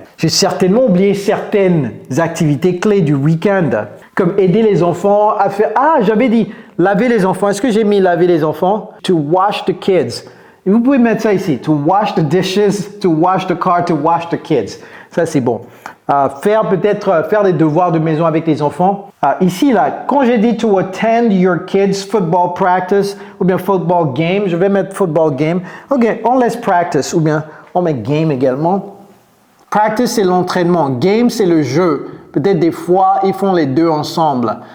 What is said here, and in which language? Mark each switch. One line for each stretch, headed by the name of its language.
French: J'ai certainement oublié certaines activités clés du week-end, comme aider les enfants à faire... Ah, j'avais dit laver les enfants. Est-ce que j'ai mis laver les enfants?
English: To wash the kids.
French: Et vous pouvez mettre ça ici.
English: To wash the dishes, to wash the car, to wash the kids.
French: Ça, c'est bon. Faire des devoirs de maison avec les enfants. Ici, là, quand j'ai dit
English: to attend your kids' football practice
French: ou bien football game, je vais mettre football game. OK, on laisse practice ou bien on met game également. Practice, c'est l'entraînement. Game, c'est le jeu. Peut-être des fois, ils font les deux ensemble.